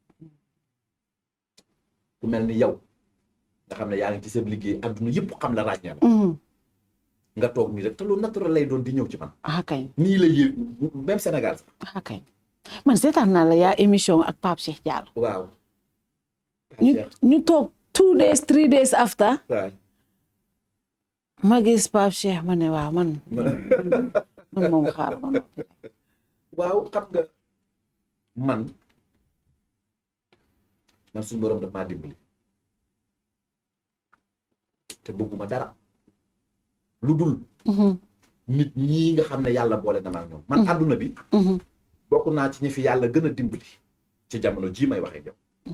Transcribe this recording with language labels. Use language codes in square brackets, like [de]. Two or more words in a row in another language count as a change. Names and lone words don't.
[wo] ku mel ni yow nga xam ne yaa ngi ci sa liggéey adduna yëpp xam la ràññee la. nga toog nii rek te lu naturel lay doon di ñëw ci man. kañ. nii la yëg même Sénégal sax. kañ man seetaan naa la yaa émission ak Pape Cheikh Diallo. waaw. ñu toog [en] 2 days 3 days after. [wo] waaw. ma gis Pape Cheikh ma ne waaw man moom xaar ma. waaw xam nga man suñu borom daf maa dimbali te bëgguma dara lu dul nit ñii nga xam ne yàlla boole na ma ak ñoom man àdduna bi bokk naa ci ñi fi yàlla gën a dimbali ci jamono jii may waxee yow